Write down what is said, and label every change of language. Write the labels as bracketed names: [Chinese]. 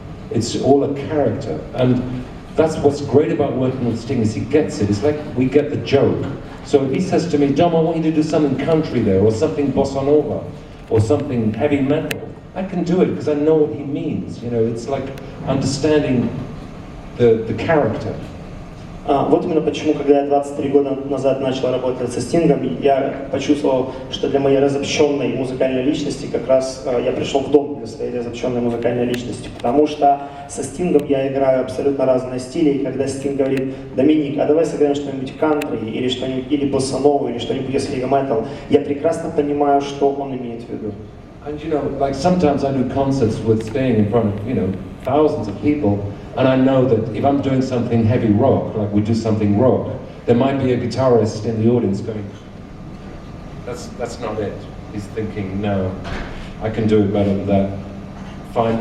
[English] It's all a character. And that's what's great about working with Sting, is he gets it. It's like we get the joke. So if he says to me, Dom, I want you to do something country there, or something bossa nova, or something heavy metal, I can do it because I know what he means. You know, it's like understanding the character. [Russian] Вот именно почему, когда я 23 года назад начал работать со Стингом, я почувствовал, что для моей разобщенной музыкальной личности как раз я пришел в дом для своей разобщенной музыкальной личности, потому что со Стингом я играю абсолютно разные стили, и когда Стинг говорит: Доминик, а давай сыграем что-нибудь кантри, или что-нибудь, или боссанову, или что-нибудь из хэви-метал, я прекрасно понимаю, что он имеет в виду. [English] And you know, like sometimes I do concerts with Sting in front of, you know, thousands of people, and I know that if I'm doing something heavy rock, like we do something rock, there might be a guitarist in the audience going, that's not it. He's thinking, no, I can do it better than that. Fine.